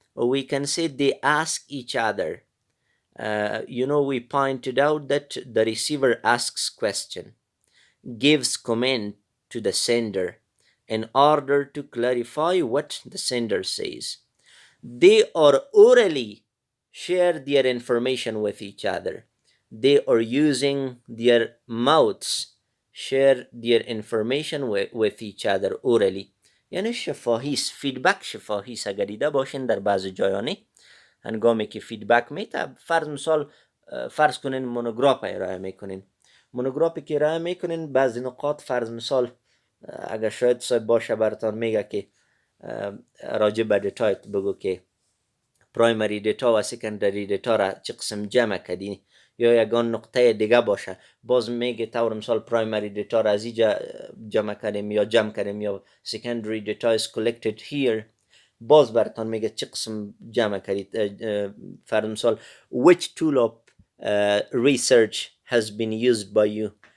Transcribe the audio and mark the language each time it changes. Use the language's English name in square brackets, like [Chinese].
[English] Or we can say they ask each other. We pointed out that the receiver asks question, gives command to the sender in order to clarify what the sender says. They are orally share their information with each other. They are using their mouths share their information with each other orally. [Persian] یعنی شفاهی است. فیدبک شفاهی است. اگر دیده باشین در بعض جایانی هنگامی که فیدبک میته، فرض کنین مونوگراف ارائه میکنین. مونوگرافی که ارائه میکنین بعضی نقاط فرض مثال اگر شاید صاحب باشه براتان میگه که راجع به دیتایت بگو که پرایمری دیتا و سکندری دیتا را چه قسم جمع کردی، یا یگان نقطه دیگه باشه باز میگه طور مثال پرایمری دیتا را از اینجا جمع کردیم یا جمع کردیم، یا سکندری دیتا [English] is collected here، [Persian] باز براتان میگه چه قسم جمع کردید. فرض مثال [English] which tool of research has been used by you.